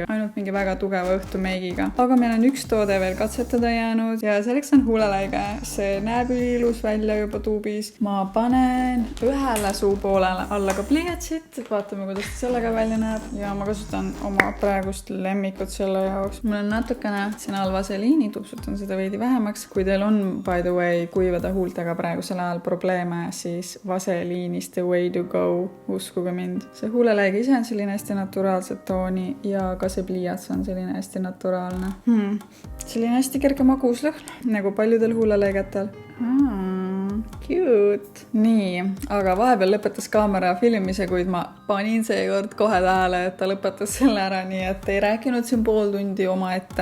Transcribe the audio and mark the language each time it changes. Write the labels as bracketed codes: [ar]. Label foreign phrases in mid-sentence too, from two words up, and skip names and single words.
[et] Ainult mingi väga tugeva õhtumeigiga. Aga meil on üks toode veel katsetada jäänud ja selleks on huuleläige. See näeb ilus välja juba tuubis. Ma panen ühele suupoolele alla ka pliiatsit, vaatame, kuidas ta sellega välja näeb ja ma kasutan oma praegust lemmikut selle jaoks. Mul on natukene siin all vaseliini, tupsutan seda veidi vähemaks. Kui teil on, [en] by the way, [et] kuivade huultega praegusel ajal probleeme, siis vaseliinist [en] the way to go, [et] uskuge mind. See huuleläige ise on selline hästi naturaalset tooni ja ka see pliiats on selline hästi naturaalne. Selline hästi kerge maguslõhn, nagu paljudel huuleläigetel. Cute. Nii, aga vahepeal lõpetas kaamera filmimise, kuid ma panin seekord kohe tähele, et ta lõpetas selle ära, nii et ei rääkinud siin pool tundi oma ette.